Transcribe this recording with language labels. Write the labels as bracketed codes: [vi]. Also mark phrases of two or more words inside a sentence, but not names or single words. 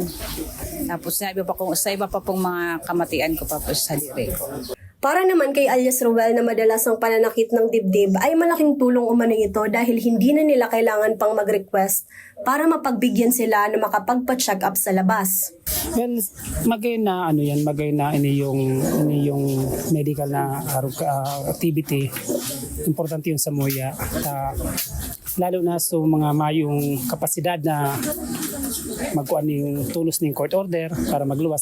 [tl] Tapos sa iba pa pong mga kamatian ko pa po sa dire ko. Para naman kay alias Ruel na madalas ang pananakit ng dibdib ay malaking tulong umano ito dahil hindi na nila kailangan pang mag-request para mapagbigyan sila na makapagpa-check up sa labas. [en] Well, [bik] magay na ini yung medical na activity. Importante yun sa muya. Lalo na sa mga mayong kapasidad na magkuan yung tulos ng [en] court order [bik] para magluwas.